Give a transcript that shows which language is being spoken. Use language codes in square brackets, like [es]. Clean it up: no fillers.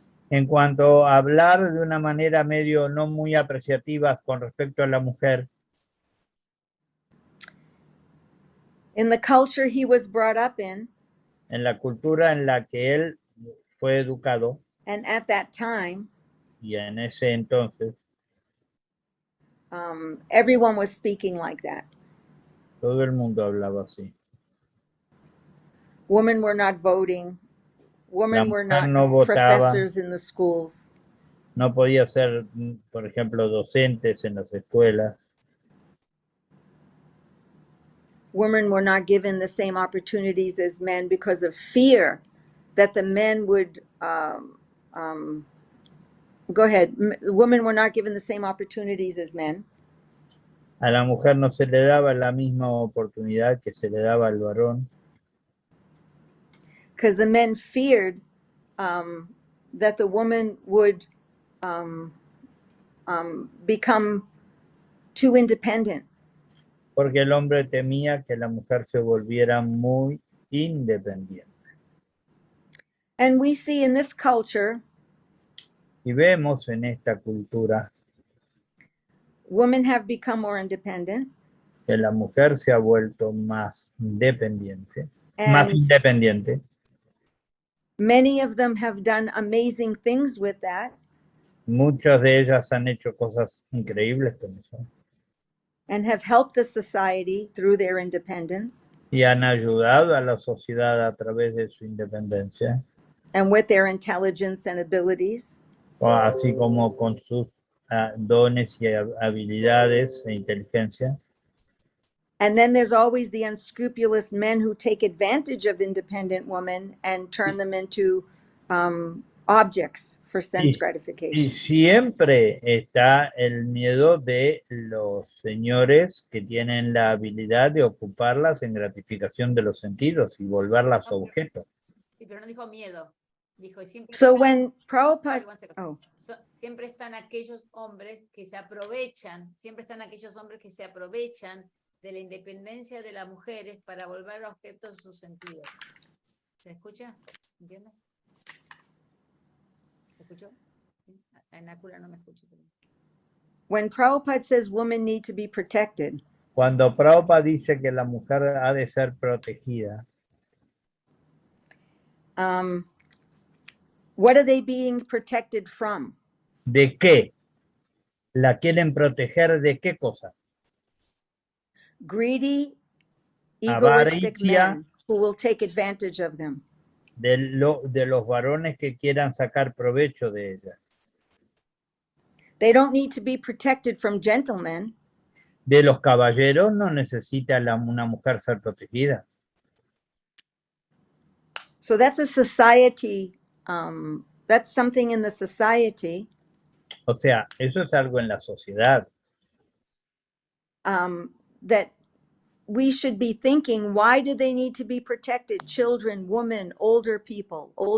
[es] En cuanto a hablar de una manera medio no muy apreciativa con respecto a la mujer. [en] In the culture he was brought up in. [es] En la cultura en la que él fue educado. [en] And at that time. [es] Y en ese entonces. [en] Everyone was speaking like that. [es] Todo el mundo hablaba así. [en] Women were not voting. Women were not professors in the schools. [es] No podía ser, por ejemplo, docentes en las escuelas. [en] Women were not given the same opportunities as men because of fear that the men would, go ahead. Women were not given the same opportunities as men. [es] A la mujer no se le daba la misma oportunidad que se le daba al varón. [en] Because the men feared that the woman would become too independent. [es] Porque el hombre temía que la mujer se volviera muy independiente. [en] And we see in this culture, [es] y vemos en esta cultura, [en] women have become more independent. [es] Que la mujer se ha vuelto más independiente, más independiente. [en] Many of them have done amazing things with that. [es] Muchas de ellas han hecho cosas increíbles con eso [en] And have helped the society through their independence [es] y han ayudado a la sociedad a través de su independencia, [en] and with their intelligence and abilities. [es] así como con sus dones y habilidades e inteligencia. [en] And then there's always the unscrupulous men who take advantage of independent women and turn them into objects for sense [es] Y [en] gratification. [es] siempre está el miedo de los señores que tienen la habilidad de ocuparlas en gratificación de los sentidos y volverlas objetos. Sí, pero no dijo miedo. Dijo, y siempre [en] So [es] están- [en] when Prabhupada, Sorry, one second. oh, [es] Siempre están aquellos hombres que se aprovechan, siempre están aquellos hombres que se aprovechan de la independencia de las mujeres para volver objetos de sus sentidos. ¿Se escucha? ¿Entiendes? ¿Se escuchó? ¿Sí? En Acura no me escucho. Pero... [en] when Prabhupada says women need to be protected, [es] Cuando Prabhupada dice que la mujer ha de ser protegida, [en] what are they being protected from? [es] ¿de qué? ¿La quieren proteger de qué cosa? [en] Greedy, egoistic [es] Avaricia. [en] men who will take advantage of them. [es] De los varones que quieran sacar provecho de ella. [en] They don't need to be protected from gentlemen. [es] De los caballeros no necesita una mujer ser protegida. [en] So that's a society, that's something in the society [es] O sea, eso es algo en la sociedad. [en] that we should be thinking, why do they need to be protected? Children, women, older people.